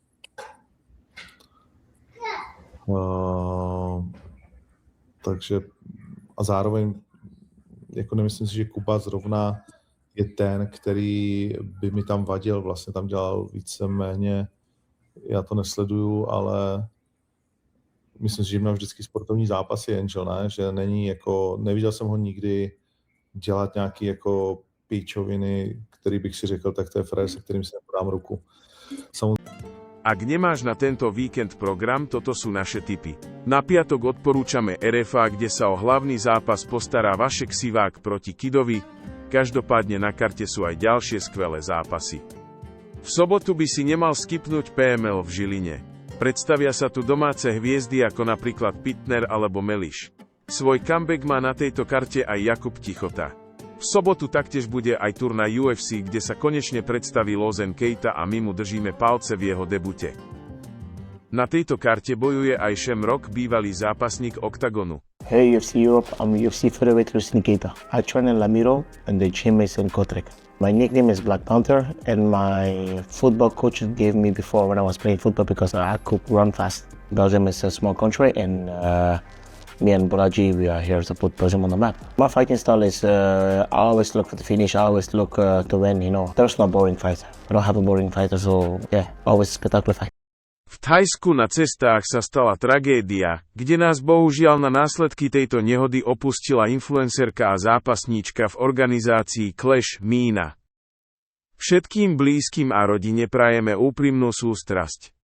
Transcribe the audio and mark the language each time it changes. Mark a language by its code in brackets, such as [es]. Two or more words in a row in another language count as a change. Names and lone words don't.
[cs] Takže a zároveň jako nemyslím si, že Kuba zrovna je ten, který by mi tam vadil, vlastně tam dělal víceméně, já to nesleduju, ale myslím si, že měl vždycky sportovní zápasy Angel, ne? Že není jako, neviděl jsem ho nikdy dělat nějaký jako píčoviny, který bych si řekl, tak to je frér, se kterým si nepodám ruku. [sk] Ak nemáš na tento víkend program, toto sú naše tipy. Na piatok odporúčame RFA, kde sa o hlavný zápas postará Vašek Sivák proti Kidovi, každopádne na karte sú aj ďalšie skvelé zápasy. V sobotu by si nemal skipnúť PML v Žiline. Predstavia sa tu domáce hviezdy ako napríklad Pitner alebo Meliš. Svoj comeback má na tejto karte aj Jakub Tichota. V sobotu taktiež bude aj turnaj UFC, kde sa konečne predstaví Lozen Keita a my mu držíme palce v jeho debute. Na tejto karte bojuje aj Shamrock, bývalý zápasník Octagonu. [en] Hey UFC Europe, I'm UFC featherweight Rustin Keita. I train in Lamiro and the gym is in Kotrek. My nickname is Black Panther and my football coach gave me before when I was playing football because I could run fast. Belgium is a small country and me and Boraji, we are here to put Belgium on the map. My fighting style is, I always look for the finish, I always look to win, you know. There's no boring fight. I don't have a boring fighter, so yeah, always spectacular fight. [sk] V Thajsku na cestách sa stala tragédia, kde nás bohužiaľ na následky tejto nehody opustila influencerka a zápasníčka v organizácii Clash Mína. Všetkým blízkym a rodine prajeme úprimnú sústrasť.